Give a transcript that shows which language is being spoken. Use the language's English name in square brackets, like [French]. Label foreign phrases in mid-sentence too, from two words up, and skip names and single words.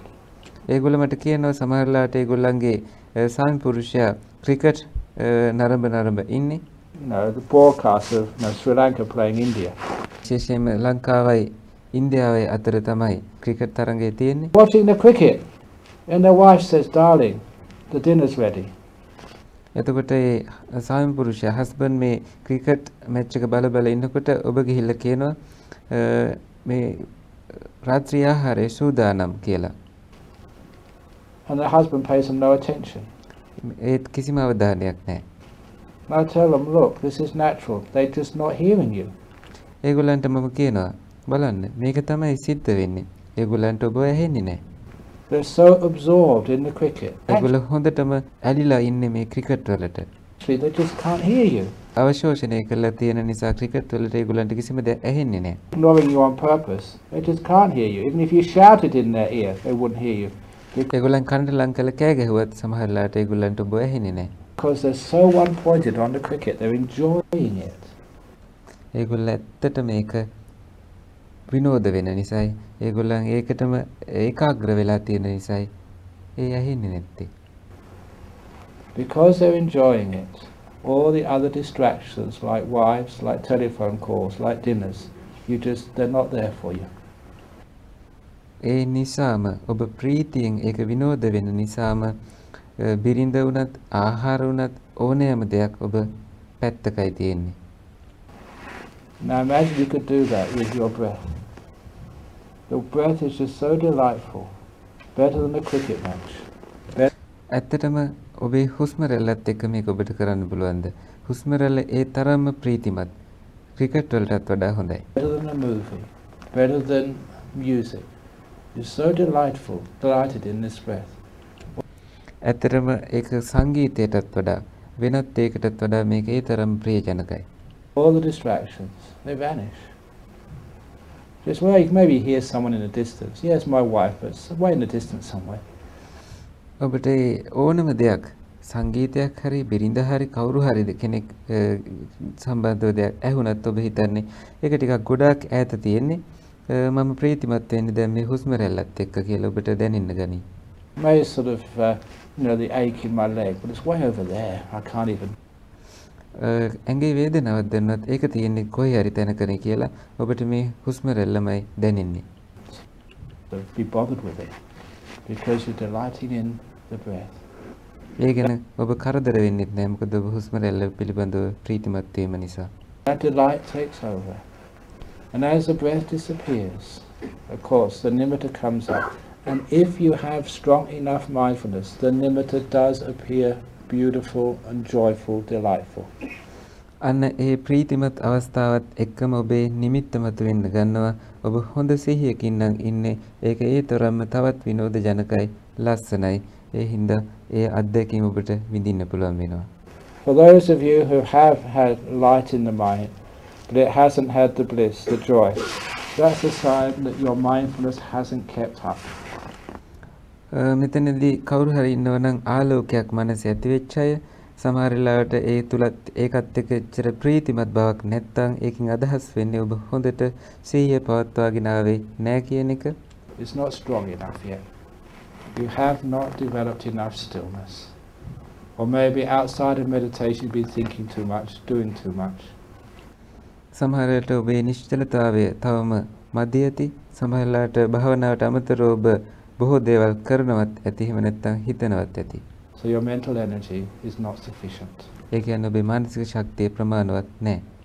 [Sinhala] ඒගොල්ලෝ මට කියනවා සමහරලාට ඒගොල්ලන්ගේ ස්වාමි පුරුෂයා ක්‍රිකට් නරඹ ඉන්නේ. [English] The broadcast of Sri Lanka playing India. [Sinhala] විශේෂයෙන්ම ලංකාවයි ඉන්දියාවයි අතර තමයි ක්‍රිකට් තරඟය තියෙන්නේ. [English] Watching the cricket. And their wife says, darling, the dinner's ready. [Sinhala] එතකොට ඒ ස්වාමි පුරුෂයා හස්බන්ඩ් මේ [English] cricket match [Sinhala] එක බල ඉන්නකොට ඔබ ගිහිල්ලා කියනවා මේ රාත්‍රී ආහාරය සූදානම් කියලා. [English] And the husband pays them no attention. [Sinhala] ඒත් කිසිම අවධානයක් නැහැ. [English] I tell them, look, this is natural. They're just not hearing you. [Sinhala] ඒගොල්ලන්ට මම කියනවා බලන්න මේක තමයි සිද්ධ වෙන්නේ. ඒගොල්ලන්ට ඔබ ඇහෙන්නේ නැහැ. [English] They're so absorbed in the cricket. [Sinhala] ඒගොල්ලෝ හොඳටම ඇලිලා ඉන්නේ මේ ක්‍රිකට් වලට. [English] They just can't hear you. [Sinhala] අවශෝෂණය කරලා තියෙන නිසා ක්‍රිකට් වලට ඒගොල්ලන්ට කිසිම දෙයක් ඇහෙන්නේ නැහැ. [English] Ignoring you on purpose. They just can't hear you. Even if you shouted in their ear, they wouldn't hear you. [Sinhala] ඒගොල්ලන් කනට ලං කරලා කෑ ගැහුවත් සමහරලාට ඒගොල්ලන්ට ඔබ ඇහෙන්නේ නැහැ. [English] Because they're so one-pointed on the cricket, they're enjoying it. [Sinhala] ඒගොල්ලෝ ඇත්තට මේක විනෝද වෙන නිසායි ඒගොල්ලන් ඒකටම ඒකාග්‍ර වෙලා තියෙන නිසායි ඒ ඇහෙන්නේ නැත්තේ. [English] Because they're enjoying it, all the other distractions like wives, like telephone calls, like dinners, they're not there for you. [Sinhala] ඒ නිසාම ඔබ ප්‍රීතියෙන් ඒක විනෝද වෙන නිසාම බිරිඳ වුණත් ආහාර වුණත් ඕනෑම දෙයක් ඔබ පැත්තකයි තියෙන්නේ. [English] Now imagine you could do that with your breath. The breath is just so delightful, better than a cricket match. [Sinhala] ඇත්තටම ඔබේ හුස්ම රැල්ලත් එක්ක මේක ඔබට කරන්න පුළුවන්ද? හුස්ම රැල්ල ඒ තරම්ම ප්‍රීතිමත්. ක්‍රිකට් වලටත් වඩා හොඳයි. [English] Better than a movie, better than music. You're so delighted in this breath. [Sinhala] ඇත්තටම ඒක සංගීතයටත් වඩා වෙනත් ඒකටත් වඩා මේක ඒ තරම් ප්‍රියජනකයි. [English] All the distractions, they vanish. Just well, you can maybe hear someone in the distance. Yes, my wife, but it's way in the distance somewhere. [Sinhala] ඔබට ඕනම දෙයක් සංගීතයක් හරි බිරිඳ හරි කවුරු හරි කෙනෙක් සම්බන්ධව දෙයක් ඇහුණත් ඔබ හිතන්නේ ඒක ටිකක් ගොඩාක් ඈත තියෙන්නේ මම ප්‍රීතිමත් වෙන්නේ දැන් මේ හුස්ම රැල්ලත් එක්ක කියලා ඔබට දැනෙන්න ගනී. [English] May sort of the ache in my leg, but it's way over there. I can't even. [Sinhala] ඇඟේ වේදනාවක් දැනුණත් ඒක තියෙන්නේ කොහේ හරි තැනකනේ කියලා ඔබට මේ හුස්ම රැල්ලමයි දැනෙන්නේ. [English] So be bothered with it because you're delighting in the breath. [Sinhala] ඒ ගැන ඔබ කරදර වෙන්නෙත් නෑ මොකද ඔබ හුස්ම රැල්ල පිළිබඳව ප්‍රීතිමත් වීම නිසා. [English] That delight takes over. And as the breath disappears, of course, the nimitta comes up. And if you have strong enough mindfulness, the nimitta does appear beautiful and joyful, delightful. [Sinhala] අන්න ඒ ප්‍රීතිමත් අවස්ථාවත් එක්කම ඔබේ නිමිත්ත මත වෙන්න ගන්නවා. ඔබ හොඳ සිහියකින් නම් ඉන්නේ. ඒක ඒ තරම්ම තවත් විනෝද ජනකයි, ලස්සනයි. ඒ හින්දා ඒ අත්දැකීම ඔබට විඳින්න පුළුවන් වෙනවා. [English] For those of you who have had light in the mind, but it hasn't had the bliss, the joy, that's a sign that your mindfulness hasn't kept up. [Sinhala] මෙතනදී කවුරු හරි ඉන්නවා නම් ආලෝකයක් මනසේ ඇති වෙච්ච අය සමහර වෙලාවට ඒ තුලත් ඒකත් එක්ක එච්චර ප්‍රීතිමත් බවක් නැත්තම් ඒකෙන් අදහස් වෙන්නේ ඔබ හොඳට සිහිය පවත්වාගෙන ආවේ නැහැ කියන එක. [English] It's not strong enough yet. You have not developed enough stillness. Or maybe outside of meditation you've been thinking too much, doing too much. [Sinhala] සමහර වෙලාවට ඔබේ නිශ්චලතාවය තවම මදි ඇති. සමහර වෙලාවට භාවනාවට අමතරව ඔබ බොහෝ දේවල් කරනවත් ඇති එහෙම නැත්නම් හිතනවත් ඇති. [English] So your mental energy is not sufficient. [Sinhala] ඒ කියන්නේ ඔබේ මානසික ශක්තිය ප්‍රමාණවත් නැහැ.